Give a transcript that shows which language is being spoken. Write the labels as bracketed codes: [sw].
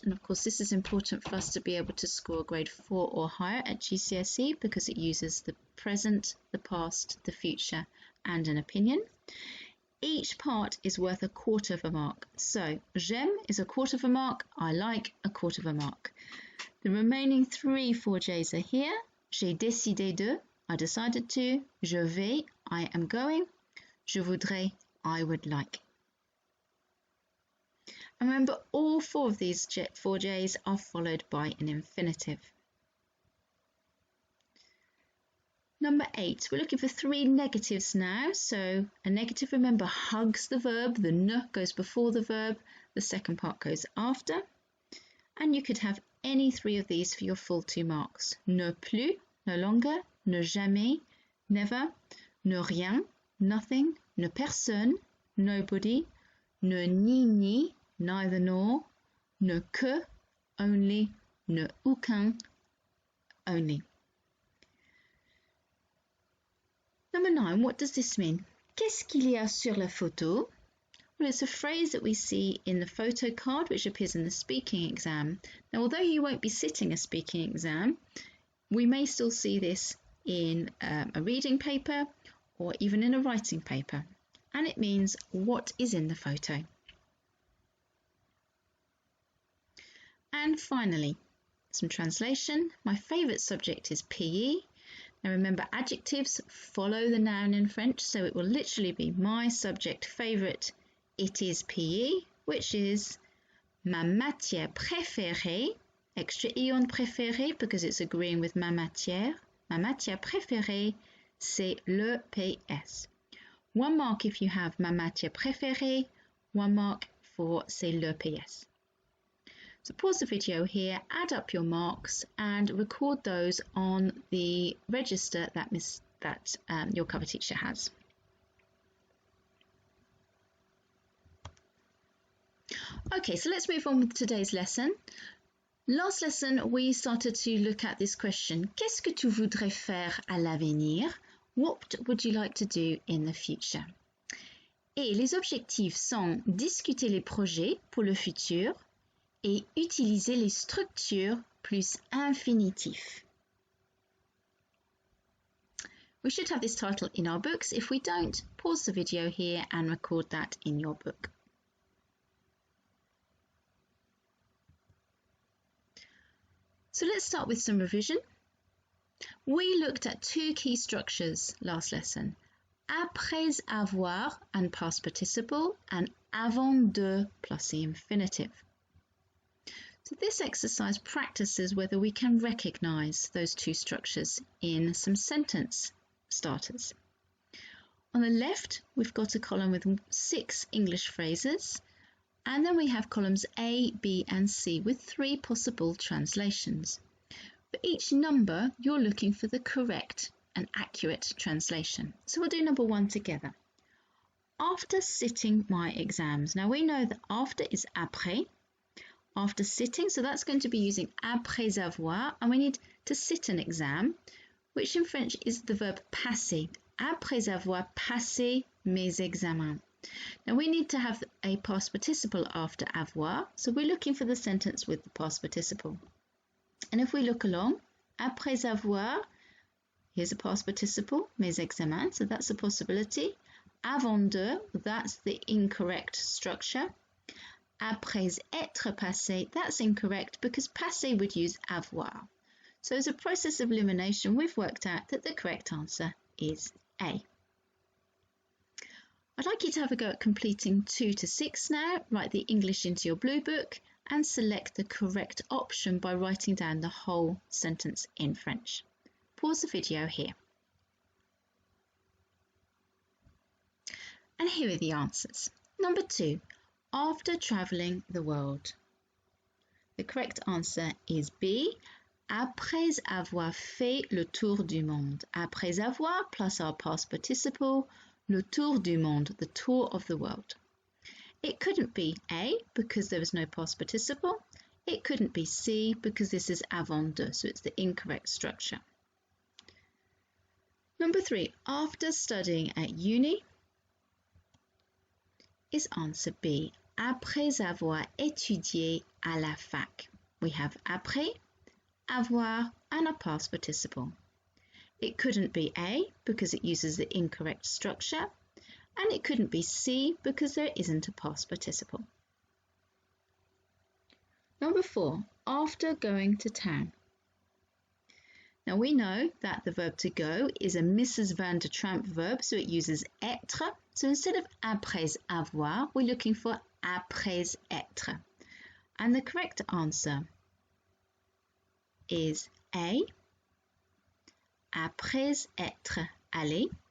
[en] And of course, this is important for us to be able to score grade 4 or higher at GCSE because it uses the present, the past, the future, and an opinion. Each part is worth 1/4 of a mark. So, j'aime is 1/4 of a mark. I like 1/4 of a mark. The remaining 3 4Js are here. [fr] J'ai décidé de, [en] I decided to. [fr] Je vais, [en] I am going. [fr] Je voudrais, [en] I would like. And remember, all 4 of these 4Js are followed by an infinitive. Number 8, we're looking for 3 negatives now. So a negative, remember, hugs the verb. The ne goes before the verb. The second part goes after. And you could have any 3 of these for your full 2 marks. [fr] Ne plus, [en] no longer. [fr] Ne jamais, [en] never. [fr] Ne rien, [en] nothing. [fr] Ne personne, [en] nobody. [fr] Ne ni, [en] neither nor. [fr] Ne que, [en] only. [fr] Ne aucun, [en] only. Number 9, what does this mean? [fr] Qu'est-ce qu'il y a sur la photo? [en] Well, it's a phrase that we see in the photo card which appears in the speaking exam. Now, although you won't be sitting a speaking exam, we may still see this in a reading paper or even in a writing paper. And it means what is in the photo. And finally, some translation. My favourite subject is PE. Now remember, adjectives follow the noun in French, so it will literally be my subject favourite. It is PE, which is [fr] ma matière préférée, [en] extra e on préférée because it's agreeing with [fr] ma matière. Ma matière préférée, c'est le PS. [en] 1 mark if you have [fr] ma matière préférée, [en] 1 mark for [fr] c'est le PS. [en] So pause the video here, add up your marks and record those on the register that your cover teacher has. Okay, so let's move on with today's lesson. Last lesson, we started to look at this question. [fr] Qu'est-ce que tu voudrais faire à l'avenir? [en] What would you like to do in the future? [fr] Et les objectifs sont discuter les projets pour le futur et utiliser les structures plus infinitifs. [en] We should have this title in our books. If we don't, pause the video here and record that in your book. So let's start with some revision. We looked at 2 key structures last lesson. [fr] Après avoir [en] and past participle and [fr] avant de plus [en] the infinitive. So this exercise practices whether we can recognise those 2 structures in some sentence starters. On the left, we've got a column with 6 English phrases. And then we have columns A, B and C with 3 possible translations. For each number, you're looking for the correct and accurate translation. So we'll do number 1 together. After sitting my exams. Now we know that after is après. After sitting, so that's going to be using [fr] après avoir. [en] And we need to sit an exam, which in French is the verb passer. [fr] Après avoir passé mes examens. [en] Now we need to have a past participle after avoir, so we're looking for the sentence with the past participle. And if we look along, [fr] après avoir, [en] here's a past participle, [fr] mes examens, [en] so that's a possibility. [fr] Avant de, [en] that's the incorrect structure. [fr] Après être passé, [en] that's incorrect because passé would use avoir. So as a process of elimination, we've worked out that the correct answer is A. I'd like you to have a go at completing 2 to 6 now. Write the English into your blue book and select the correct option by writing down the whole sentence in French. Pause the video here. And here are the answers. Number 2, after travelling the world. The correct answer is B, [fr] après avoir fait le tour du monde. Après avoir plus [en] our past participle, [fr] le tour du monde, [en] the tour of the world. It couldn't be A because there was no past participle. It couldn't be C because this is avant de, so it's the incorrect structure. Number 3, after studying at uni is answer B, [fr] après avoir étudié à la fac. [en] We have après, avoir and a past participle. It couldn't be A because it uses the incorrect structure, and it couldn't be C because there isn't a past participle. Number 4, after going to town. Now we know that the verb to go is a Mrs. Van der Tramp verb, so it uses être. So instead of [fr] après avoir, [en] we're looking for [fr] après être. [en] And the correct answer is A, [fr] après être allé.